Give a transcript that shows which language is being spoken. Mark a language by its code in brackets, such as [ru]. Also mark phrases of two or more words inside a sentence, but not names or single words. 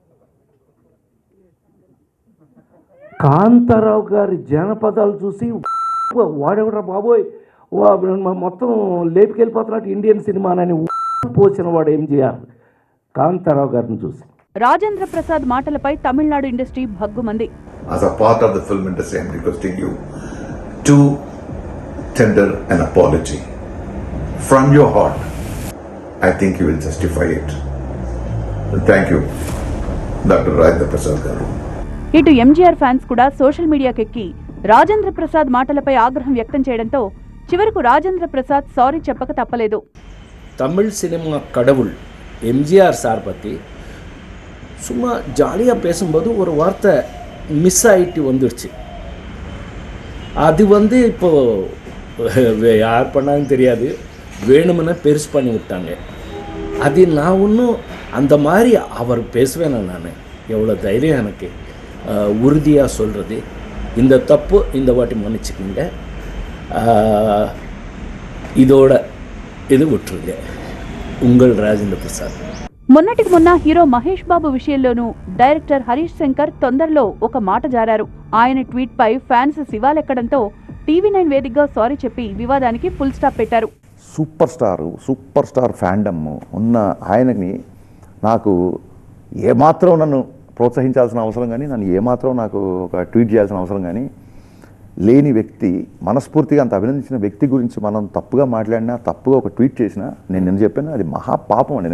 [te] కాంతారావు గారి జానపదాలు చూసి వాడెవడా బాబోయ్ మొత్తం లేపుకెళ్ళిపోతున్నట్టు [en] Indian cinema [te] పోసిన వాడు ఎంజిఆర్. కాంతారావు గారిని చూసి రాజేంద్ర ప్రసాద్ మాటలపై తమిళనాడు ఇండస్ట్రీ భగ్గుమంది. [en] As a part of the film industry, I am requesting you to tender an apology from your heart. I think you will justify it. Thank you, Dr. Rajendra Prasad garu. [te] ఇటు ఎంజీఆర్ ఫ్యాన్స్ కూడా [en] social media [te] రాజేంద్ర ప్రసాద్ మాటలపై ఆగ్రహం వ్యక్తం చేయడంతో చివరకు రాజేంద్ర ప్రసాద్ సారీ చెప్పక తప్పలేదు. [ta] தமிழ் சினிமா கடவுள் எம்ஜிஆர் சார் பற்றி சும்மா ஜாலியாக பேசும்போது ஒரு வார்த்தை மிஸ் ஆகிட்டு வந்துடுச்சு. அது இப்போது யார் பண்ணாங்கன்னு தெரியாது, வேணுமென பெருசு பண்ணி விட்டாங்க. அது நான் ஒன்றும் அந்த மாதிரி அவர் பேசுவேன். நான் எவ்வளோ தைரியம் எனக்கு உறுதியாக சொல்கிறது, இந்த தப்பு இந்த வாட்டி மன்னிச்சுக்கிங்க, இதோட இது விட்டுருங்க. உங்கள் ராஜேந்திர பிரசாద్. [te] మొన్నటికి మొన్న హీరో మహేష్ బాబు విషయంలోనూ డైరెక్టర్ హరీష్ శంకర్ తొందరలో ఒక మాట జారారు. ఆయన ట్వీట్ పై ఫ్యాన్స్ శివాలెక్కడంతో టీవీ9 వేదికగా సారీ చెప్పి వివాదానికి [en] full stop [te] పెట్టారు. [en] super star fandom [te] ఉన్న ఆయనని నాకు ఏమాత్రం నన్ను ప్రోత్సహించాల్సిన అవసరం కానీ, నన్ను ఏమాత్రం నాకు ఒక ట్వీట్ చేయాల్సిన అవసరం కానీ లేని వ్యక్తి, మనస్ఫూర్తిగా అంత అభినందించిన వ్యక్తి గురించి మనం తప్పుగా మాట్లాడినా, తప్పుగా ఒక ట్వీట్ చేసినా, నేను చెప్పాను అది మహాపాపం అండి.